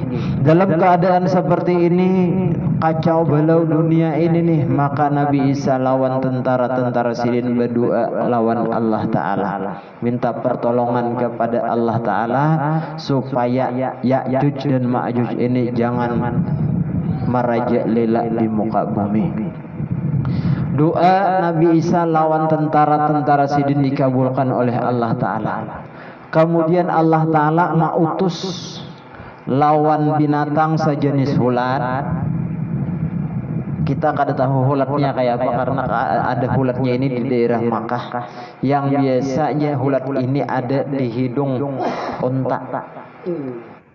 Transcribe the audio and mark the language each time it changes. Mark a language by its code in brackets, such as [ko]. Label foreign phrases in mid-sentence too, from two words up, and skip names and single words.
[bjn] Dalam keadaan seperti ini, kacau balau dunia ini nih, maka Nabi Isa lawan tentara-tentara Sidin berdoa lawan Allah Ta'ala, minta pertolongan kepada Allah Ta'ala supaya Ya'juj dan Ma'juj ini jangan merajalela di muka bumi. Doa Nabi Isa lawan tentara-tentara Sidin dikabulkan oleh Allah Ta'ala. Kemudian Allah Ta'ala mautus lawan binatang sejenis ulat. Kita kada tahu ulatnya kayak apa, karena ada ulatnya ini di daerah Makkah, yang biasanya ulat ini ada di hidung unta.